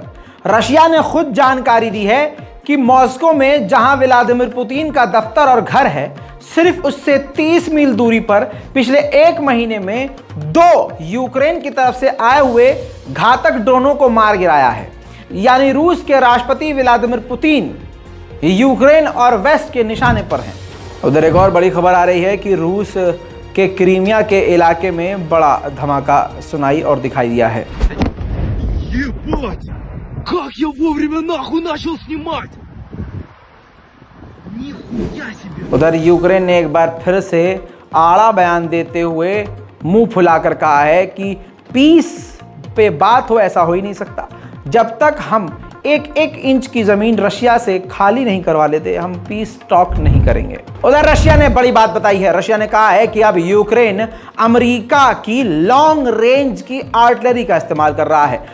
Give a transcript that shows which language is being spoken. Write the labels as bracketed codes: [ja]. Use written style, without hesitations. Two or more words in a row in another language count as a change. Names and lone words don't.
[hi] रशिया ने खुद जानकारी दी है कि मॉस्को में जहां व्लादिमीर पुतिन का दफ्तर और घर है, सिर्फ उससे 30 मील दूरी पर पिछले एक महीने में 2 यूक्रेन की तरफ से आए हुए घातक ड्रोनों को मार गिराया है। यानी रूस के राष्ट्रपति व्लादिमीर पुतिन यूक्रेन और वेस्ट के निशाने पर हैं। उधर एक और बड़ी खबर आ रही है कि रूस के क्रीमिया के इलाके में बड़ा धमाका सुनाई और दिखाई दिया है। [ru] Как я вовремя нахуй начал снимать! Нихуя себе! [hi] उधर यूक्रेन ने एक बार फिर से आड़ा बयान देते हुए मुंह फुलाकर कहा है कि पीस पे बात हो, ऐसा हो ही नहीं सकता। जब तक हम एक एक इंच की जमीन रशिया से खाली नहीं करवा लेते, हम [en] peace talk [hi] नहीं करेंगे। उधर रशिया ने बड़ी बात बताई है। रशिया ने कहा है कि अब यूक्रेन अमेरिका की [en] long range [hi] की आर्टिलरी का इस्तेमाल कर रहा है।